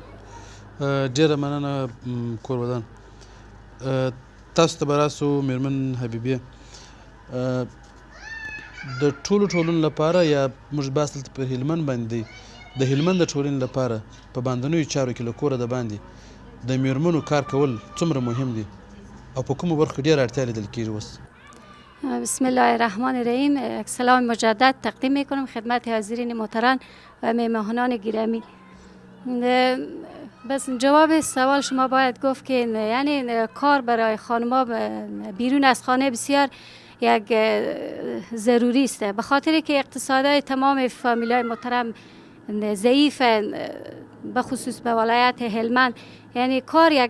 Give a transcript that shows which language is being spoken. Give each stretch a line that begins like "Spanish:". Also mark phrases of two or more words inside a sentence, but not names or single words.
Pashto: ډېره مننه کورودان تاسو ته به راسو میرمن حبیبیه د ټولو ټولنو لپاره یا موږ بحث دلته په هلمند باندې دی د هلمند د ټولنې لپاره په باندنیو چارو کې له کوره د باندې د میرمنو کار کول څومره مهم دي او په کومو برخو ډېره اړتیا لیدل کېږي اوس
Arabic: بسم الله الرحمن الرحیم
Persian: سلام مجدد تقدیم میکنم خدمت حاضرین محترم و مهمانان گرامی بس جواب سوال شما باید گفت که یعنی کار برای خانم‌ها بیرون از خانه بسیار یک ضروری است به خاطر که اقتصادهای تمام فامیل‌های محترم ضعیف به خصوص به ولایت هلمند یعنی کار یک